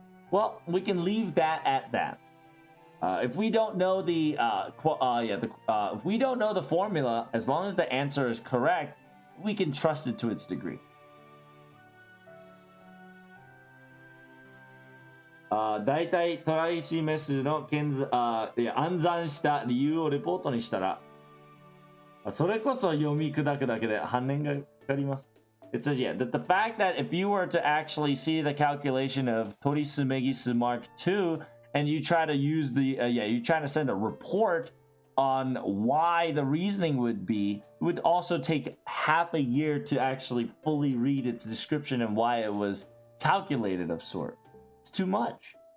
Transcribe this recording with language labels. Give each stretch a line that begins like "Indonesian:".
English: Well, we can leave that at that. If we don't know if we don't know the formula, as long as the answer is correct, we can trust it to its degree.
Japanese: だいたいトライシメスの暗算した理由をレポートにしたら、それこそ読み砕くだけで半年がかかります。
English: It says, yeah, that the fact that if you were to actually see the calculation of Torisu Megisu Mark II, and you try to use you try to send a report on why the reasoning would also take half a year to actually fully read its description and why it was calculated of sort. It's too much.